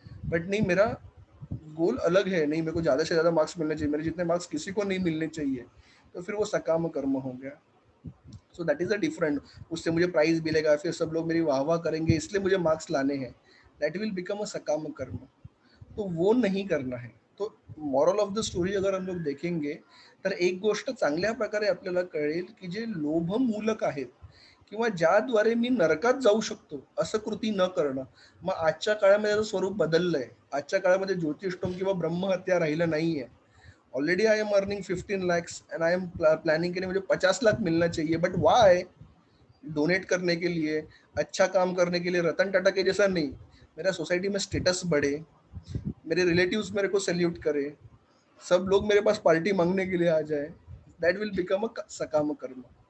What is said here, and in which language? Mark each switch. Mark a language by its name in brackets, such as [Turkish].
[Hindi] But नहीं, मेरा गोल अलग है, नहीं मेरे को ज्यादा से ज्यादा मार्क्स मिलने चाहिए, मेरे जितने मार्क्स किसी को नहीं मिलने चाहिए, तो फिर वो सकाम कर्म हो गया. [English] So that is a different. [Hindi] उससे मुझे प्राइज मिलेगा, फिर सब लोग मेरी वाह वाह करेंगे इसलिए मुझे मार्क्स लाने हैं, [English] that will become a [Hindi] सकाम कर्म. तो वो नाही करना है. [Marathi] तो [English] moral of the story [Hindi] अगर हम लोग देखेंगे [Marathi] तर एक गोष्ट चांगल्या प्रकारे आपल्याला कळेल की जे लोभमूलक आहेत किंवा ज्याद्वारे मी नरकात जाऊ शकतो असं कृती न करणं. मग आजच्या काळामध्ये त्याचं स्वरूप बदललंय. आजच्या काळामध्ये ज्योतिषोम किंवा ब्रह्महत्या राहिलं नाहीये. [English] already I am earning 15 lakhs and I am planning [Hindi] के लिए मुझे 50 लाख मिलना चाहिए, [English] But why? [Hindi] डोनेट करने के लिए, अच्छा काम करने के लिए, रतन टाटा के जैसा नहीं. मेरा सोसाइटी में स्टेटस बढ़े, मेरे रिलेटिव्स मेरे को सैल्यूट करे, सब लोग मेरे पास पार्टी मांगने के लिए आ जाए, [English] that will become a [Hindi] सकाम कर्म.